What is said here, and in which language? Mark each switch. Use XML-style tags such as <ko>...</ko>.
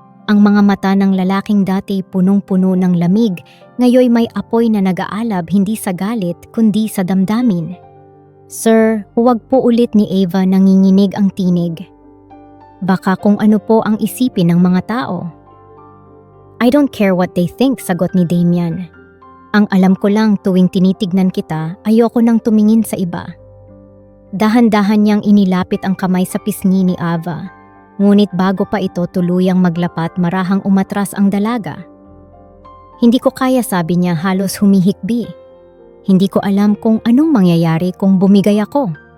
<tl>Ang mga mata ng lalaking dati punong-puno ng lamig, ngayoy may apoy na nag-aalab hindi sa galit kundi sa damdamin. "Sir, huwag po," ulit ni Ava, nanginginig ang tinig. "Baka kung ano po ang isipin ng mga tao."</tl> <en>"I don't care what they think,"</en> <tl>sagot ni Damian. "Ang alam ko lang, tuwing tinitignan kita, ayoko nang tumingin sa iba." Dahan-dahan niyang inilapit ang kamay sa pisngi ni Ava. Ngunit bago pa ito tuluyang maglapat, marahang umatras ang dalaga. "Hindi ko kaya," sabi niya, halos humihikbi. "Hindi ko alam kung anong mangyayari kung bumigay ako."</tl>